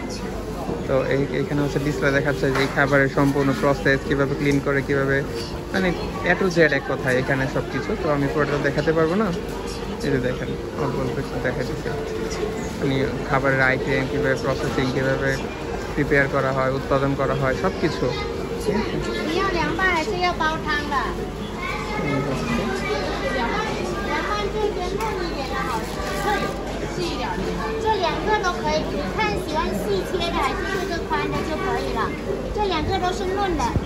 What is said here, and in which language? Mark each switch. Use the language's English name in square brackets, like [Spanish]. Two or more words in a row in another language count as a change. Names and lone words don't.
[Bangla] তো এইখানে হচ্ছে ডিসপ্লে দেখাচ্ছে যে এই খাবারের সম্পূর্ণ প্রসেস, কীভাবে ক্লিন করে, কীভাবে, মানে [English] A to Z [Bangla] এক কথায় এখানে সব কিছু। তো আমি পুরোটা দেখাতে পারবো না, এই যে দেখেন অল্প অল্প একটু দেখা দিচ্ছে, মানে খাবারের আইটেম কীভাবে প্রসেসিং, কীভাবে প্রিপেয়ার করা হয়, উৎপাদন করা হয়, সব কিছু। [Chinese] 这两个都可以，你看喜欢细切的还是这个宽的就可以了。这两个都是嫩的。